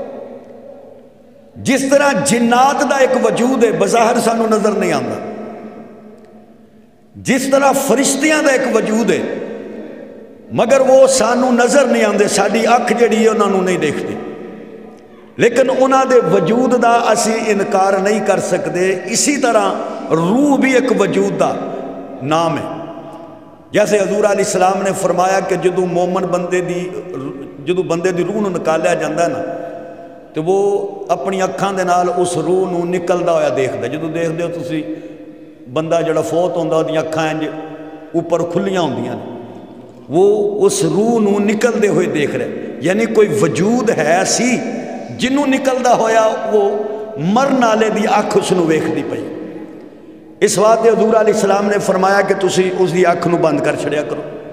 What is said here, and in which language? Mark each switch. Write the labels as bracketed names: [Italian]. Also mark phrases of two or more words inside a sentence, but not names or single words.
[Punjabi] جس طرح جنات دا ایک وجود ہے، بظاہر سانو نظر نہیں آتا، جس طرح فرشتیاں دا ایک وجود ہے مگر وہ سانو نظر نہیں آتے، ساری اکھ جڑی ہے انہوں نے نہیں دیکھتی، لیکن انہوں دے وجود دا اسی انکار نہیں کر سکتے۔ اسی طرح روح بھی ایک وجود دا نام ہے۔ جیسے حضور [Arabic] علیہ السلام [Punjabi] نے فرمایا کہ جدو مومن بندے دی روح نو نکالیا جاندہ ہے نا، تو وہ اپنی اکھاں دے نال اس روح نو نکلدا ہویا دیکھدا ہے۔ جدو دیکھ دے ہو تسی بندہ جڑا فوت ہوندا ہے، اکھاں انج اوپر کھلیاں ہوندیاں نے، وہ اس روح نو نکلدے ہوئے دیکھ رہے، یعنی کوئی وجود ہے سی جنوں نکلدا ہویا وہ مرن والے دی اکھ اس نو ویکھدی پئی۔ اس واسطے حضور [Arabic] علیہ السلام [Punjabi] نے فرمایا کہ تسی اس دی اکھ نو بند کر چھڑیا کرو۔